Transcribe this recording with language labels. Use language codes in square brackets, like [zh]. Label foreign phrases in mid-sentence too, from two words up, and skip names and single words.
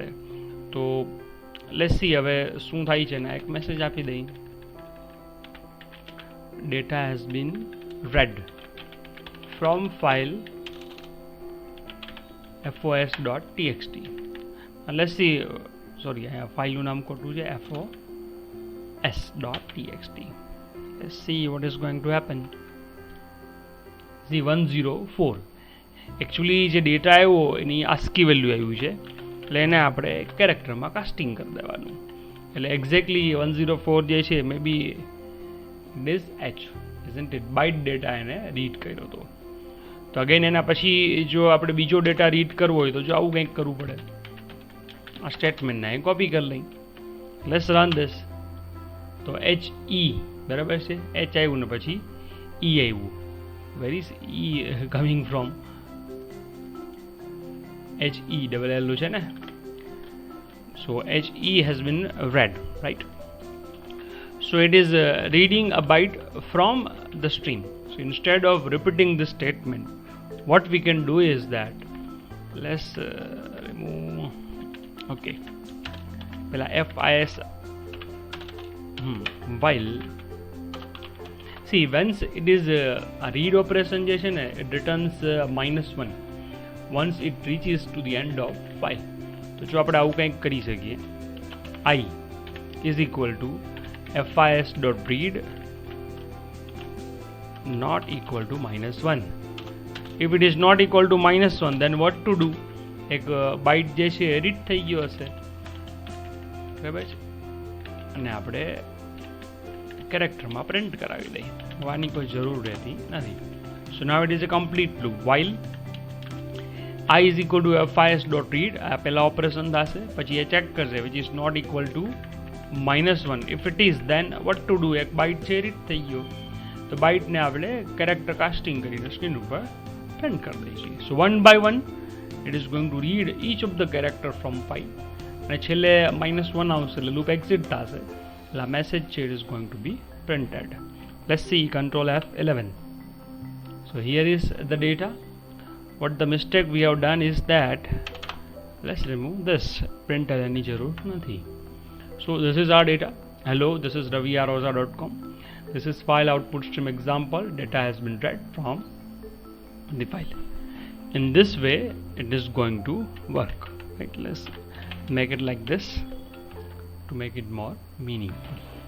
[gu] તો [en] let's see [gu] હવે શું થાય છે ને એક મેસેજ આપી દઈ, [en] data has been read from file fos.txt. let's see, sorry [gu] અહીંયા ફાઇલનું નામ ખોટું છે, fos.txt. [en] Let's see what is going to happen. [gu] See 104 એકચ્યુઅલી જે ડેટા આવ્યો એની [en] ASCII value [gu] આવ્યું છે, એટલે એને આપણે કેરેક્ટરમાં કાસ્ટિંગ કરી દેવાનું. એટલે એક્ઝેક્ટલી 104 જે છે [en] may be it is h, isn't it, byte data [gu] એને રીડ કર્યો હતો. તો અગેન એના પછી જો આપણે બીજો ડેટા રીડ કરવો હોય તો જો આવું કંઈક કરવું પડે, આ સ્ટેટમેન્ટને અહીં કોપી કરી લઈ. [en] let's run this. [gu] તો HE બરાબર છે, h આવ્યું ને પછી e આવ્યું. [en] where is e coming from? HE double L [gu] છે ને. [en] સો HE has been read, right? So it is reading a byte from the stream. So instead of repeating this statement, what we can do is that let's remove, okay, fis while, see once it is a read operation [gu] જે છે ને [en] it returns -1 once it reaches to the end of file. [gu] તો જો આપણે આવું કંઈક કરી શકીએ, [en] I is equal to fis.read not equal to -1. if it is not equal to -1 then what to do? [gu] એક બાઇટ જે છે રીડ થઈ ગયો હશે, બરાબર છે, અને આપણે કેરેક્ટરમાં પ્રિન્ટ કરાવી દઈએ. આની કોઈ જરૂર રહેતી નથી. [en] so now it is a complete loop. વાઇલ I is equal to fis.read, [gu] આ પહેલા ઓપરેશન થશે, પછી એ ચેક કરશે [en] which is not equal to -1. if it is then what to do? [gu] એક બાઇટ છે રીડ થઈ ગયો, તો બાઇટને આપણે કેરેક્ટર કાસ્ટિંગ કરીને સ્ક્રીન ઉપર પ્રિન્ટ કરી દઈશું. [en] so one by one it is going to read each of the character from file, [gu] અને છેલ્લે -1 આવશે એટલે લૂપ એક્ઝિટ થશે, એટલે આ મેસેજ છે [en] it is going to be printed. Let's see control F11. So here is the data. What the mistake we have done is that let's remove this, printer any [gu] જરૂર નથી. [en] So this is our data. Hello, this is raviaroza.com. This is file output stream example. Data has been read from the file. In this way it is going to work, right? Let's make it like this to make it more meaningful.